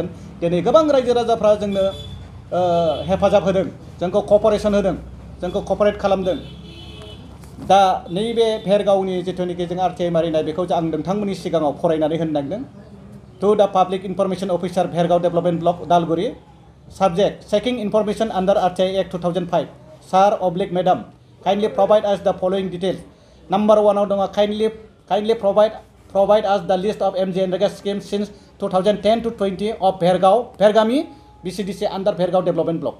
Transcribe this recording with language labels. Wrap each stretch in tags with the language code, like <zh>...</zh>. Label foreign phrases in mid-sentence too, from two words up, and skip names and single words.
<brx>दिनै गोबां रायजो राजाफ्रा जोंनो हेफाजाब होदों जोंखौ कपारेसन होदों जोंखौ कपारेट खालामदों। दा नैबे भेरगावनि जिथुनिखि जों RTI मारिनाय बेखौ आं नोंथांमोननि सिगाङाव फरायनानै होनो नागिरदों।</brx> <en>to the Public Information Officer Bhergaon Development Block Udalguri subject checking information under RTI Act 2005 sir oblique madam kindly provide us the following details. Number 1 dong kindly provide us the list of MGNREGA schemes since 2010 to 20 of Vergami BCDC under Vergao Development Block.</en>